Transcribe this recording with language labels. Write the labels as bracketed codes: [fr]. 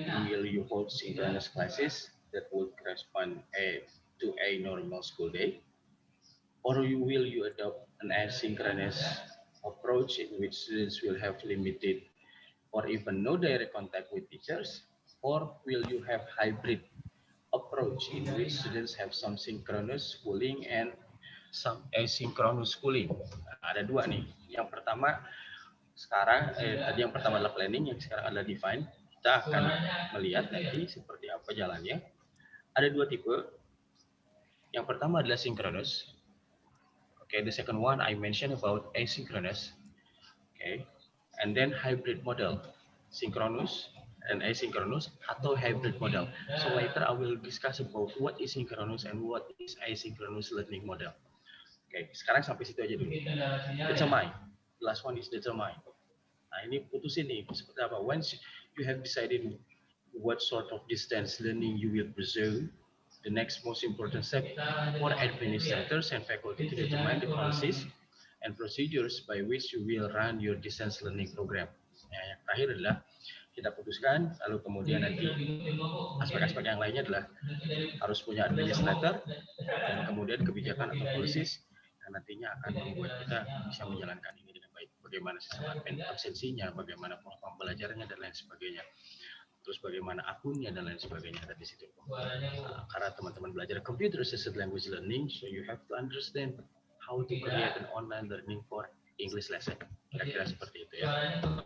[en] Will you hold synchronous classes that will correspond to a normal school day, or will you adopt an asynchronous approach in which students will have limited or even no direct contact with teachers, or will you have hybrid approach in which students have some synchronous schooling and some asynchronous schooling? [id] Nah, ada dua nih. Yang pertama sekarang tadi yang pertama adalah planning, yang sekarang adalah define. Kita akan melihat nanti seperti apa jalannya. Ada dua tipe. Yang pertama adalah synchronous. [en] Okay, the second one I mentioned about asynchronous. Okay, and then hybrid model, synchronous and asynchronous atau hybrid model. So later I will discuss about what is synchronous and what is asynchronous learning model. [id] Okay, sekarang sampai situ aja dulu. [en] Determine. The last one is determine. [id] Nah, ini putusin nih seperti apa. [en] Once you have decided what sort of distance learning you will pursue, the next most important step for administrators and faculty to determine the policies and procedures by which you will run your distance learning program. [id] Nah, yang terakhir adalah kita putuskan, lalu kemudian nanti aspek-aspek yang lainnya adalah harus punya administrator dan kemudian kebijakan atau policies yang nantinya akan membuat kita bisa menjalankan ini dengan baik. Bagaimana sistem absensinya, bagaimana pembelajarannya dan lain sebagainya. Terus bagaimana akunnya dan lain sebagainya ada di situ. Karena teman-teman belajar [en] computer assisted language learning, so you have to understand how to create an online learning for English lesson. [id] Kira-kira seperti itu ya.